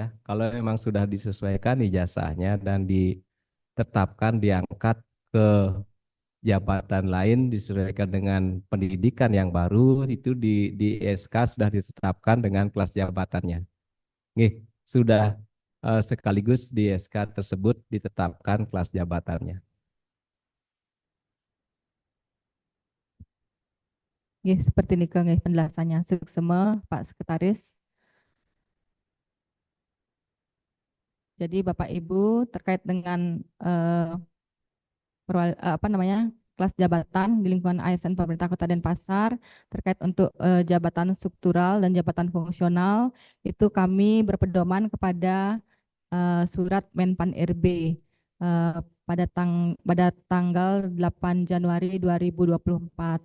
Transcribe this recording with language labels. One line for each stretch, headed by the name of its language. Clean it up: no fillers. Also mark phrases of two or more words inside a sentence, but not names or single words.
Indonesian: Kalau memang sudah disesuaikan ijazahnya dan ditetapkan diangkat ke jabatan lain disesuaikan dengan pendidikan yang baru, itu di SK sudah ditetapkan dengan kelas jabatannya. Nih, sudah sekaligus di SK tersebut ditetapkan kelas jabatannya. Nggih, seperti nika nggih penjelasannya. Suksema Pak Sekretaris. Jadi Bapak Ibu terkait dengan kelas jabatan di lingkungan ASN pemerintah Kota Denpasar terkait untuk jabatan struktural dan jabatan fungsional itu kami berpedoman kepada surat Menpan RB pada tanggal 8 Januari 2024.